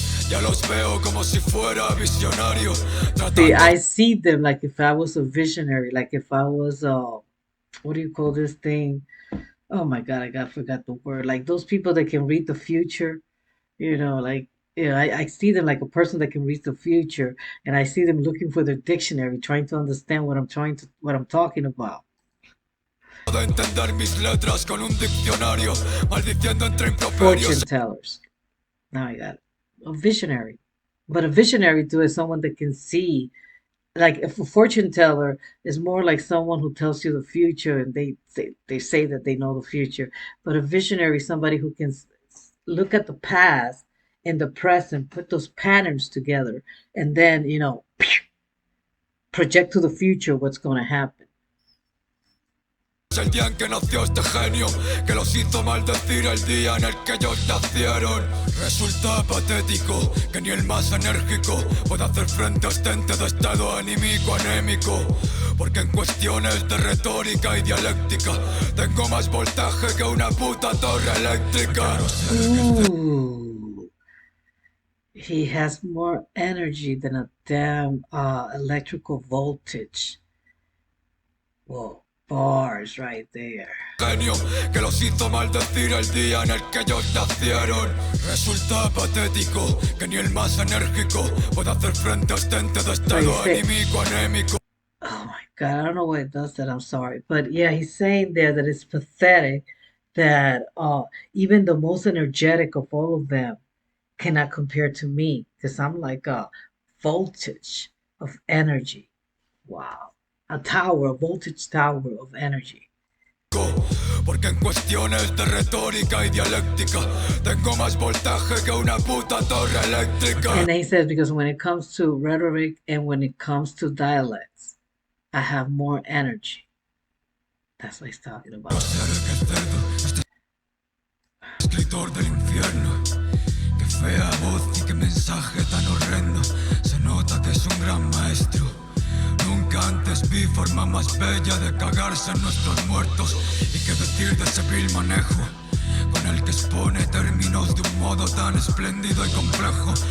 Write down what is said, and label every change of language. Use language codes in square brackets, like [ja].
[es] Ya los veo como si fuera visionario, [en] See, [es] tratando [en] I see them like if I was a visionary, like if I was what do you call this thing? Oh my God, forgot the word. Like those people that can read the future, like I see them like a person that can read the future, and I see them looking for their dictionary, trying to understand what I'm talking about. [es] de entender mis letras con un diccionario, maldiciendo entre improperios. [en] Fortune tellers. Now I got it. A visionary. But a visionary too is someone that can see. Like if a fortune teller is more like someone who tells you the future, and they say that they know the future. But a visionary is somebody who can look at the past and the present, put those patterns together, and then project to the future what's going to happen. [es] El día en que nació este genio, que los hizo maldecir el día en el que ellos nacieron. Resulta patético que ni el más enérgico pueda hacer frente a este ente de estado anímico anémico. Porque en cuestiones de retórica y dialéctica tengo más voltaje que una puta torre eléctrica. Ooh. [en] He has more energy than a damn electrical voltage. Whoa, bars right there. [es] Genio que los hizo maldecir el día en el que ellos nacieron. Resulta patético que ni el más enérgico pueda hacer frente a este ente de estado anímico anémico. [en] Oh my God, I don't know why it does that. I'm sorry. But yeah, he's saying there that it's pathetic that even the most energetic of all of them cannot compare to me because I'm like a voltage of energy. Wow. A voltage tower of energy. [es] Porque en cuestiones de retórica y dialéctica tengo más voltaje que una puta torre eléctrica. [en] And then he says, because when it comes to rhetoric and when it comes to dialects, I have more energy. That's what he's talking about. [es] Este escritor del infierno, qué fea voz y qué mensaje tan horrendo. Se nota que es un gran maestro. Nunca antes vi forma más bella de cagarse en nuestros muertos. Y qué decir de ese vil manejo con el que expone términos de un modo tan espléndido y complejo.